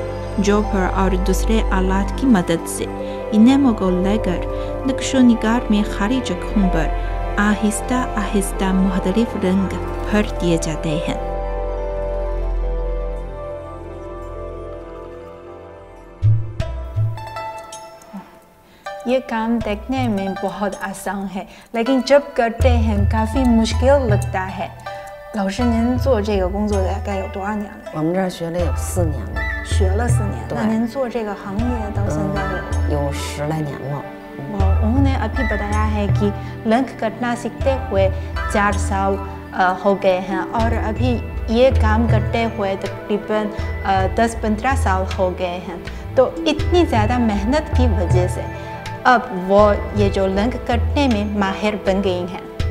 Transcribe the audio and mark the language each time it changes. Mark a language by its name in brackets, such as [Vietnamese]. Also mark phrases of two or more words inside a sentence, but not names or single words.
[Urdu] جوپر اور دوسرے آلات کی مدد سے انیمو کو لے کر نقش و نگار میں خالی جگہوں پر آہستہ آہستہ مختلف رنگ بھر دیے جاتے ہیں. یہ کام دیکھنے میں بہت آسان ہے، لیکن جب کرتے ہیں کافی مشکل لگتا ہے. [Chinese] 老师，您做这个工作大概有多少年了？我们这儿学了有4年了，学了4年。对那您做这个行业到现在有10来年了。 [Urdu] انہوں نے ابھی بتایا ہے کہ رنگ کرنا سیکھتے ہوئے 4 سال ہو گئے ہیں اور ابھی یہ کام کرتے ہوئے تقریباً 10-15 سال ہو گئے ہیں. تو اتنی زیادہ محنت کی وجہ سے اب وہ یہ جو رنگ کرنے میں ماہر بن گئی ہیں.